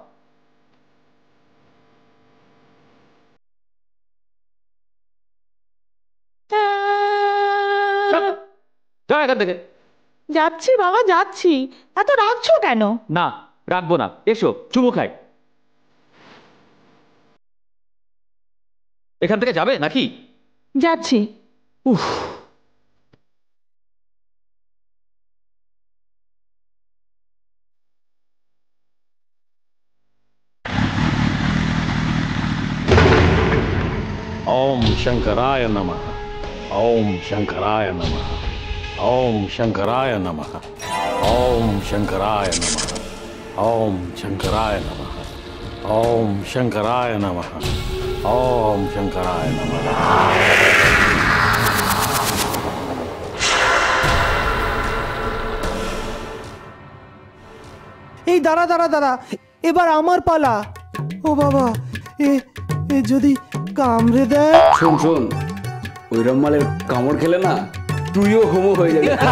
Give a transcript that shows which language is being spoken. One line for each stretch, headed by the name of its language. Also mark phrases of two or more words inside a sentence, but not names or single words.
Bangla: যাও এখান থেকে। যাচ্ছি বাবা, যাচ্ছি। এত রাখছো কেন? না রাখবো না, এসো চুমু খাই। এখান থেকে যাবে নাকি? যাচ্ছি। উফ,
Sanskrit: ओम शंकराय नमः। ओम शंकराय नमः। ओम शंकराय नमः। ओम शंकराय नमः। ओम शंकराय नमः। ओम शंकराय नमः। ओम शंकराय नमः।
Bangla: এই দাঁড়া দাঁড়া দাঁড়া, এবার আমার পালা। ও বাবা, এ এ যদি কামড়ে দেয়। শোন শোন, ওই রম্মালের কামড় খেলে না তুইও হোমো হয়ে যাবি।